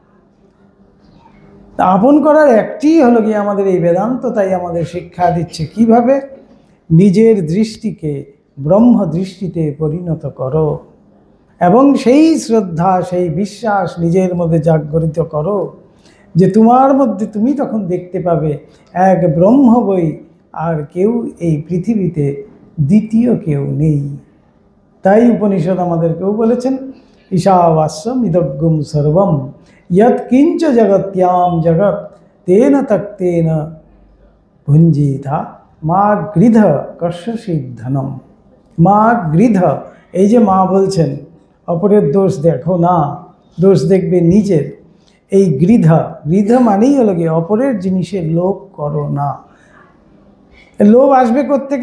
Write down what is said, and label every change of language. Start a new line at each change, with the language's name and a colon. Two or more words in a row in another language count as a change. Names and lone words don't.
Bangla: তা আপন করার একটি হলো গিয়ে আমাদের এই বেদান্ত তাই আমাদের শিক্ষা দিচ্ছে কিভাবে নিজের দৃষ্টিকে ব্রহ্ম দৃষ্টিতে পরিণত করো এবং সেই শ্রদ্ধা, সেই বিশ্বাস নিজের মধ্যে জাগরিত করো যে তোমার মধ্যে তুমি তখন দেখতে পাবে এক ব্রহ্ম বই আর কেউ এই পৃথিবীতে দ্বিতীয় কেউ নেই। তাই উপনিষদ আমাদেরকেও বলেছেন
Sanskrit: ঈশাবাস্যম ইদগ্গুম সর্বম यत् किंच जगत्याम जगत तेन तक्तेन भुंजीथा মা গৃধ কস্যসিদ্ধনম। মা গৃধ,
Bangla: এই যে মা বলছেন অপরের দোষ দেখো না, দোষ দেখবে নিজের। এই গৃধ, গৃধ মানেই হলো গিয়ে অপরের জিনিসের লোভ করো না। লোভ আসবে কোত্থেকে?